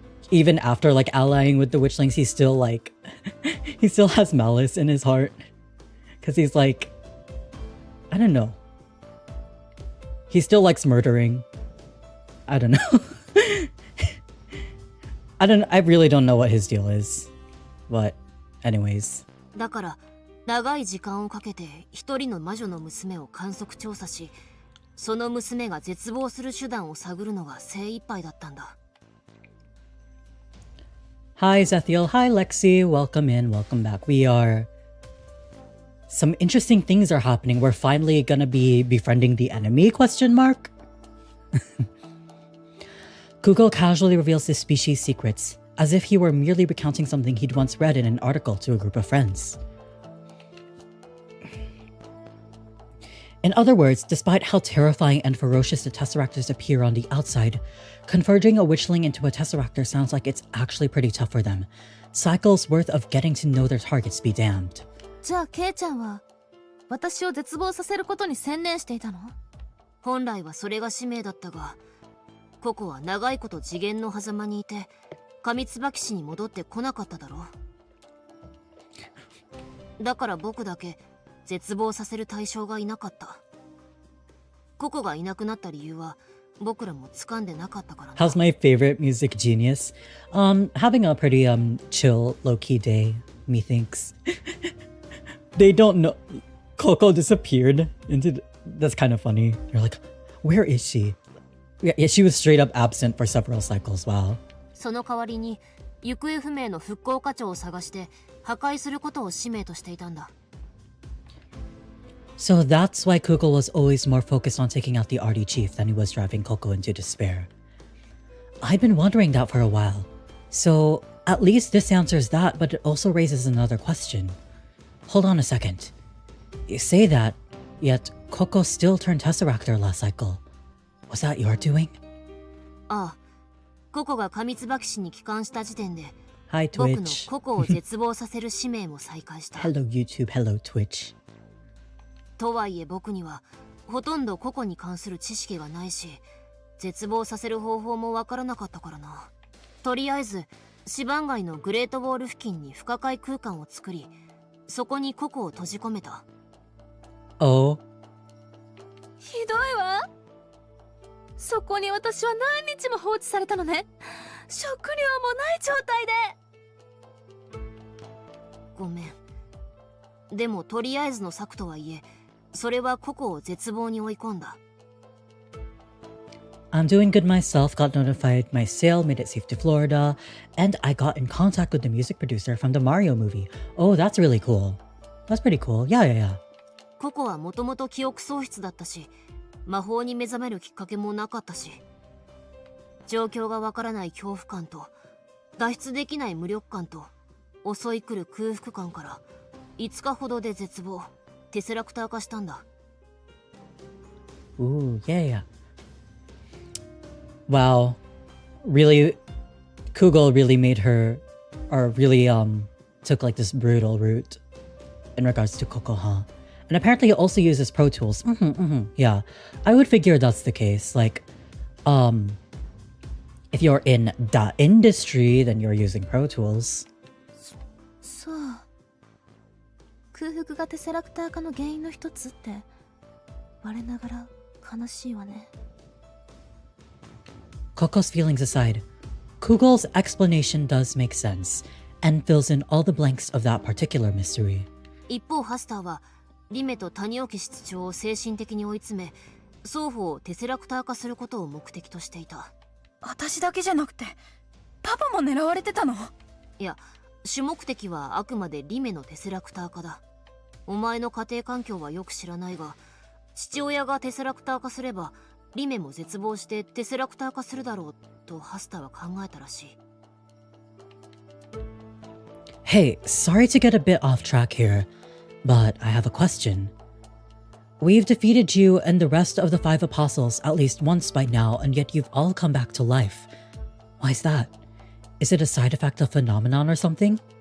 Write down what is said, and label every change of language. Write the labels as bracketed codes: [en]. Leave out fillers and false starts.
[en] Even after like allying with the Witchlings, he's still like he still has malice in his heart, because he's like, I don't know, he still likes murdering. I don't know. I really don't know what his deal is, but anyways. [ja] だから長い時間をかけて一人の魔女の娘を観測調査し、その娘が絶望する手段を探るのが精一杯だったんだ。 [en] Hi ZETHIEL, hi Lexi, welcome in, welcome back. Some interesting things are happening. We're finally gonna be befriending the enemy, question mark? Kugel casually reveals his species' secrets, as if he were merely recounting something he'd once read in an article to a group of friends. In other words, despite how terrifying and ferocious the Tesseractors appear on the outside, converging a Witchling into a Tesseractor sounds like it's actually pretty tough for them. Cycles worth of getting to know their targets be damned. [ja] じゃあケイちゃんは私を絶望させることに専念していたの？本来はそれが使命だったが、ココは長いこと次元の狭間にいて、Kamitsubaki市に戻ってこなかっただろう。だから僕だけ絶望させる対象がいなかった。ココがいなくなった理由は僕らも掴んでなかったからな。 [en] How's my favorite music genius? Having a pretty chill, low-key day, methinks. They don't know. Coco disappeared into... That's kind of funny. You're like, where is she? Yeah, she was straight up absent for several cycles. Wow. [ja] その代わりに行方不明の復興課長を探して破壊することを使命としていたんだ。 [en] So that's why Kugel was always more focused on taking out the Artie chief than he was driving Coco into despair. I'd been wondering that for a while. So at least this answers that, but it also raises another question. Hold on a second. You say that, yet Coco still turned Tesseractor last cycle. Was that your doing? [ja] ああ、ココがKamitsubaki市に帰還した時点で、 [en] Hi [ja] 僕の [en] Twitch. [ja] ココを絶望させる使命も再開した。 [en] Hello YouTube, hello Twitch. [ja] とはいえ僕にはほとんどココに関する知識がないし、絶望させる方法もわからなかったからな。とりあえずシバン街のグレートウォール付近に不可解空間を作り、そこにココを閉じ込めた。 [en] Oh. [ja] ひどいわ。そこに私は何日も放置されたのね。食料もない状態で。ごめん。でもとりあえずの策とはいえ、それは個々を絶望に追い込んだ。 [en] I'm doing good myself, got notified my sale made it safe to Florida, and I got in contact with the music producer from the Mario movie. Oh, that's really cool. That's pretty cool. Yeah. [ja] 個々はもともと記憶喪失だったし、魔法に目覚めるきっかけもなかったし、状況がわからない恐怖感と、脱出できない無力感と、襲い来る空腹感から、5日ほどで絶望、テセラクター化したんだ。 [en] Ooh, yeah. Wow. Really, Kugel really made her, or really took like this brutal route in regards to Coco, huh? And apparently it also uses Pro Tools. Yeah, I would figure that's the case. Like, if you're in the industry, then you're using Pro Tools. [ja] そう。空腹がテセラクター化の原因の一つって我ながら悲しいわね。 [en] Coco's feelings aside, Kugel's explanation does make sense and fills in all the blanks of that particular mystery. [ja] 一方ハスターはリメと谷置室長を精神的に追い詰め、双方をテセラクター化することを目的としていた。私だけじゃなくてパパも狙われてたの？いや、主目的はあくまでリメのテセラクター化だ。お前の家庭環境はよく知らないが、父親がテセラクター化すればリメも絶望してテセラクター化するだろうとハスターは考えたらしい。 [en] Hey, sorry to get a bit off track here, but I have a question. We've defeated you and the rest of the 5 apostles at least once by now, and yet you've all come back to life. Why is that? Is it a side effect of phenomenon or something?